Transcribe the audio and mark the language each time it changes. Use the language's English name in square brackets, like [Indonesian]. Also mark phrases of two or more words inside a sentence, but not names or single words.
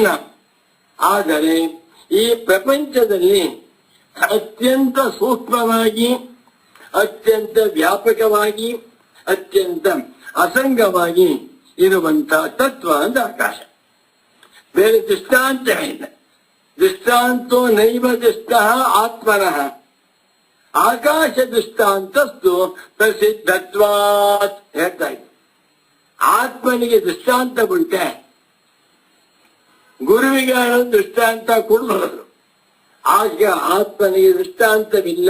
[Kannada] ಆದರೆ ಈ ಪ್ರಪಂಚದಲ್ಲಿ ಅತ್ಯಂತ ಸೂಕ್ಷ್ಮವಾಗಿ, ಅತ್ಯಂತ ವ್ಯಾಪಕವಾಗಿ, ಅತ್ಯಂತ ಅಸಂಗವಾಗಿ ಇರುವಂತಹ ತತ್ವ ಅಂತ ಆಕಾಶ. ಬೇರೆ ದೃಷ್ಟಾಂತವಿಲ್ಲ. [Sanskrit] ದೃಷ್ಟಾಂತೋ ನೈವ ದೃಷ್ಟ ಆತ್ಮನಃ, ಆಕಾಶ ದೃಷ್ಟಾಂತಸ್ತು ಪ್ರಸಿದ್ಧತ್ವಾತ್ [Kannada] ಹೇಳ್ತಾ ಇದ್ದ. ಆತ್ಮನಿಗೆ ದೃಷ್ಟಾಂತ ಉಂಟೆ, ಗುರುವಿಗೆ ದೃಷ್ಟಾಂತ ಕೊಡಬಹುದು. ಆಗ ಆತ್ಮನಿಗೆ ದೃಷ್ಟಾಂತವಿಲ್ಲ.